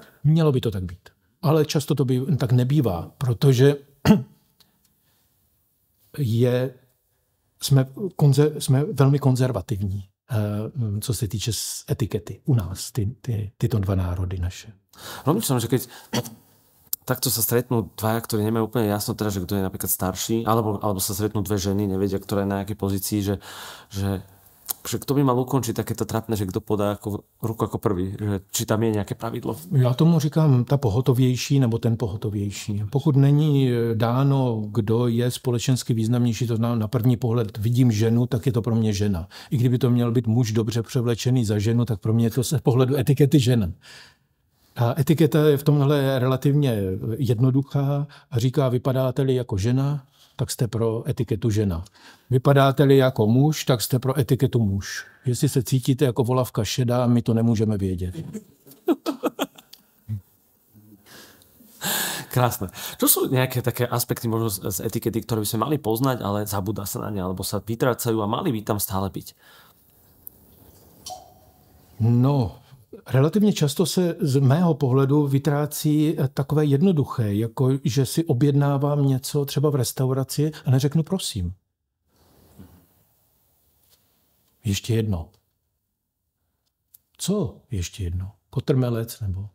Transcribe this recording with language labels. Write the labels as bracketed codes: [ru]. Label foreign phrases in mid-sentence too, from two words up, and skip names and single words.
[cs] Mělo by to tak být. Ale často to tak nebývá, protože jsme velmi konzervativní, co se týče etikety u nás, tyto dva národy naše. [sk] Rozmýšľam, že keď takto sa stretnú dvaja, ktorí nemajú úplne jasno teda, že kto je napríklad starší, alebo sa stretnú dve ženy, nevedia, ktorá je na jakej pozícii, že kto by mal ukončiť takéto trapné, [cs] že kdo podá ruku jako prvý, že či tam je nějaké pravidlo? Já tomu říkám ta pohotovější nebo ten pohotovější. Pokud není dáno, kdo je společensky významnější, to znamená na první pohled vidím ženu, tak je to pro mě žena. I kdyby to měl být muž dobře převlečený za ženu, tak pro mě je to z pohledu etikety žena. A etiketa je v tomhle relativně jednoduchá a říká, vypadáte-li jako žena, tak jste pro etiketu žena. Vypadáte-li jako muž, tak jste pro etiketu muž. Jestli se cítíte jako volavka šedá, my to nemůžeme vědět. [sk] Krásne. Čo sú nejaké také aspekty možno z etikety, ktoré by sme mali poznať, ale zabúda sa na ne, alebo sa vytrácajú a mali by tam stále byť? [cs] No, relativně často se z mého pohledu vytrácí takové jednoduché, jako že si objednávám něco třeba v restauraci a neřeknu prosím. Ještě jedno. Co ještě jedno? Kotrmelec nebo...